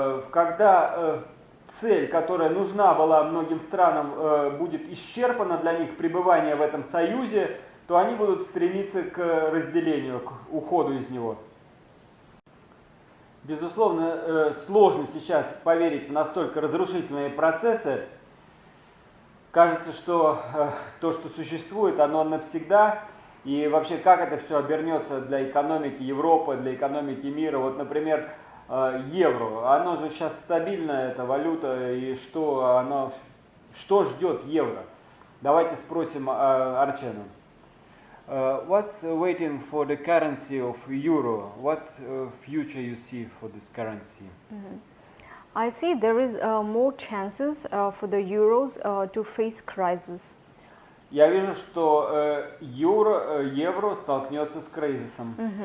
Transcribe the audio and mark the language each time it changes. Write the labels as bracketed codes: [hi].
[ru] Когда цель, которая нужна была многим странам, будет исчерпана для них пребывание в этом союзе, то они будут стремиться к разделению, к уходу из него. Безусловно, сложно сейчас поверить в настолько разрушительные процессы. Кажется, что то, что существует, оно навсегда. И вообще, как это все обернется для экономики Европы, для экономики мира. Вот, например, евро. Оно же сейчас стабильная, эта валюта, и что ждет евро? Давайте спросим Арчену. [en] What's waiting for the currency of euro? What future you see for this currency? I see there is more chances for the euros to face crisis. [ru] Я вижу, что евро столкнется с кризисом.